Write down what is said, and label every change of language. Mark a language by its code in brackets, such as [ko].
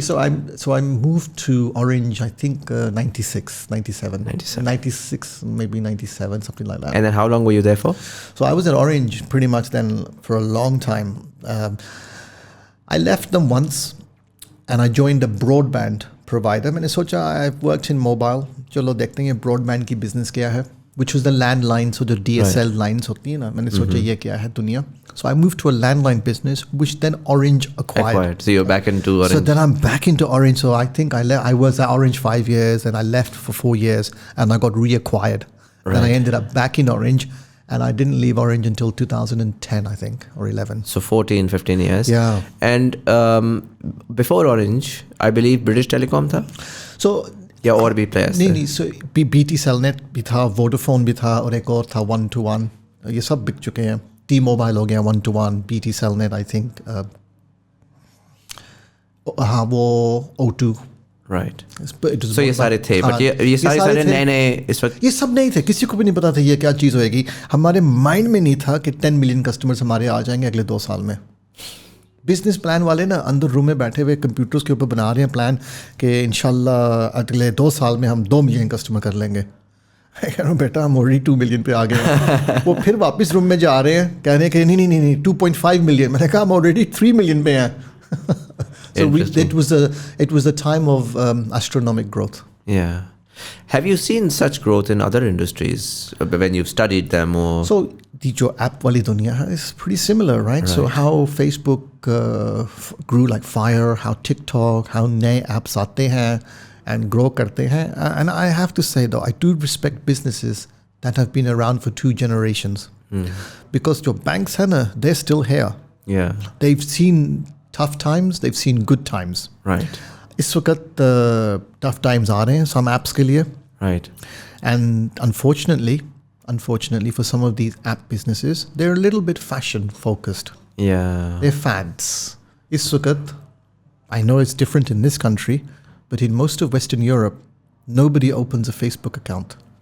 [en] So I moved to Orange, I think 96, 97. 96, maybe 97, something like that. And then how long were you there for? So I was at Orange pretty much then for a long time. I left them once and I joined a broadband provider. [hi] मैंने सोचा [en] I've worked in mobile. [hi] चलो देखते हैं broadband की business क्या है. [en] Which was the landline, so the DSL lines [hi] होती है ना. मैंने सोचा ये क्या है दुनिया. [en] So I moved to a landline business, which then Orange acquired. So you're back into Orange. So then I'm back into Orange. So I think I was at Orange 5 years and I left for 4 years and I got reacquired. Right. Then I ended up back in Orange. And I didn't leave Orange until 2010, I think, or 11. So 14, 15 years. Yeah. And before Orange, I believe British Telecom था? So [hi] या और भी players थे? नहीं, so BT Cellnet भी था, Vodafone भी था और एक और था 1-to-1. ये सब बिक चुके हैं. T-Mobile हो गया 1-to-1, BT Cellnet, [en] I think. [hi] हाँ, वो O2. [en] Right. [hi] So ये सारे थे, but ये सारे नए इस वक्त ये सब नहीं थे, किसी को भी नहीं पता था ये क्या चीज़ होएगी. हमारे माइंड में नहीं था कि 10 मिलियन कस्टमर्स हमारे आ जाएंगे अगले 2 साल में. बिजनेस प्लान वाले ना अंदर रूम में बैठे हुए कंप्यूटर्स के ऊपर बना रहे हैं प्लान कि इंशाल्लाह अगले 2 साल में हम 2 मिलियन कस्टमर कर लेंगे. मैं कह रहा हूँ बेटा हम ऑलरेडी 2 मिलियन पे आ गए हैं। वो फिर वापस रूम में जा रहे हैं, कह रहे हैं कि नहीं 2.5 मिलियन। मैंने कहा हम ऑलरेडी 3 मिलियन पे हैं। [en] So it was a time of astronomical growth. Yeah. Have you seen such growth in other industries when you've studied them? Or So the [hi] jo app wali dunya hai [en] is pretty similar, right? So how Facebook grew like fire, how TikTok, how [hi] naye apps aate hain [en] and [hi] grow karte hain. [en] And I have to say though, I do respect businesses that have been around for 2 generations. Because [hi] jo banks hai na, [en] they're still here. yeah, They've seen tough times, they've seen good times. right, [hi] इस वक्त tough times आ रहे हैं [en] some apps [hi] के लिए. [en] right. And unfortunately for some of these app businesses, they're a little bit fashion focused. Yeah, They're fads. [hi] Is waqt, [en] I know it's different in this country, but in most of Western Europe, nobody opens a Facebook account.